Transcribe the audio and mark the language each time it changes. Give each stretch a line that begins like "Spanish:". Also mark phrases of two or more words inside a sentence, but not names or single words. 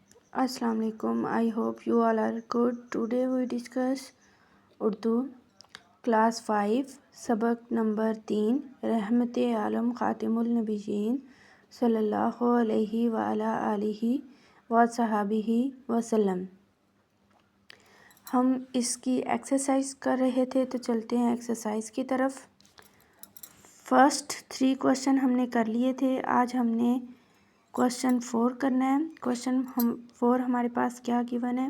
Arabic: السلام عليكم.
English: I hope you all are good. Today we discuss Urdu class 5
Urdu: سبق نمبر 3 رحمت عالم
Arabic: خاتم النبيين صلى الله عليه وعلى آله وصحبه وسلم.
Urdu: ہم اس کی ایکسرسائز کر رہے تھے، تو چلتے ہیں ایکسرسائز کی طرف.
English: first 3 question
Urdu: ہم نے کر لیے تھے. آج ہم نے کوئسچن 4 کرنا ہے۔ کوئسچن 4 ہمارے پاس کیا گیون ہے.